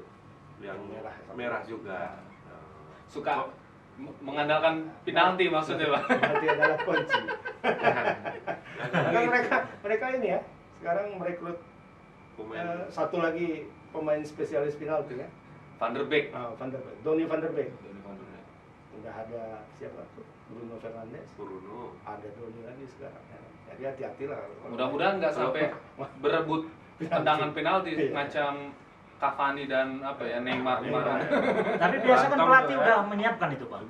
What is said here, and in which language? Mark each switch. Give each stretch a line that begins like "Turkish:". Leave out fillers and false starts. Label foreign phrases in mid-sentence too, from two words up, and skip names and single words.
Indonesian: Yang Merah. merah juga. suka mengandalkan penalti maksudnya, Bang. Penalti adalah kunci. Karena mereka ini ya sekarang merekrut Pemain satu lagi pemain spesialis penalti ya. Van der Beek. Van der Beek, Donny van der Beek. Donny van der Beek. Udah ada siapa tuh? Bruno Fernandes. Bruno. Ada Donny lagi sekarang. Ya. Jadi hati-hati lah. Mudah-mudahan nggak sampai berebut tendangan penalti Iya. macam Cavani dan apa ya Neymar kemarin. Tapi biasa kan Berantem pelatih tuh, ya. udah menyiapkan itu, Bang.